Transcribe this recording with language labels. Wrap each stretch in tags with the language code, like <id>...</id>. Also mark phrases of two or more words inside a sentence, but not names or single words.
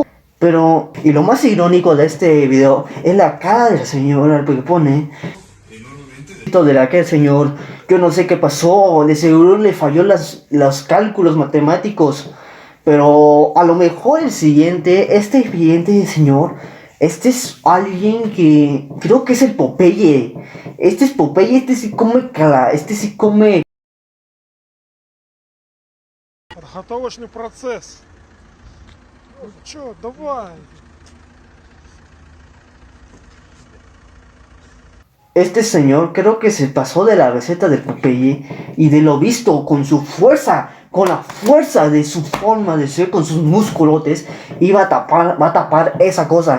<es>Pero, y lo más irónico de este video es la cara del señor, porque pone de aquel señor, yo no sé qué pasó, de seguro le falló los cálculos matemáticos, pero a lo mejor este siguiente señor, este es alguien que creo que es el Popeye, este es Popeye, este sí come.</es> <ru>Подготовочный процесс. Ну чё, давай.</ru> <es>Este señor creo que se pasó de la receta del Popeye y de lo visto con su fuerza, con la fuerza de su forma de ser, con sus musculotes, va a tapar esa cosa.</es>